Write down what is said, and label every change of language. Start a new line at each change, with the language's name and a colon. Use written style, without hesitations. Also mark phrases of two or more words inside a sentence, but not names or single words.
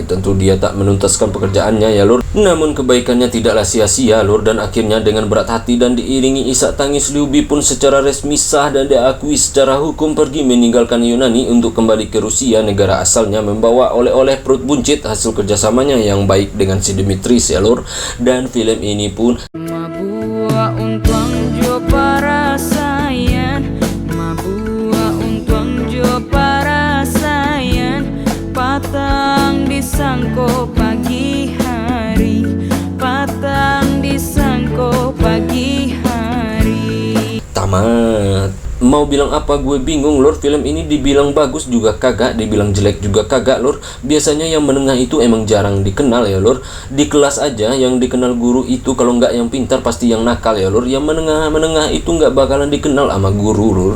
Indonesian: Tentu dia tak menuntaskan pekerjaannya ya lur. Namun kebaikannya tidaklah sia-sia lur, dan akhirnya dengan berat hati dan diiringi isak tangis, Liubi pun secara resmi sah dan diakui secara hukum pergi meninggalkan Yunani untuk kembali ke Rusia, negara asalnya, membawa oleh-oleh perut buncit hasil kerjasamanya yang baik dengan si Dimitris ya lur. Dan film ini pun
Minangkabau: Mabua untuang jo para sayan, mabua untuang jo para sayan, patang disangko pagi hari, patang disangko pagi hari.
Indonesian: tamat. Mau bilang apa gue bingung lur. Film ini dibilang bagus juga kagak, dibilang jelek juga kagak lur. Biasanya yang menengah itu emang jarang dikenal ya lur. Di kelas aja yang dikenal guru itu kalau nggak yang pintar pasti yang nakal ya lur. Yang menengah itu nggak bakalan dikenal sama guru lur.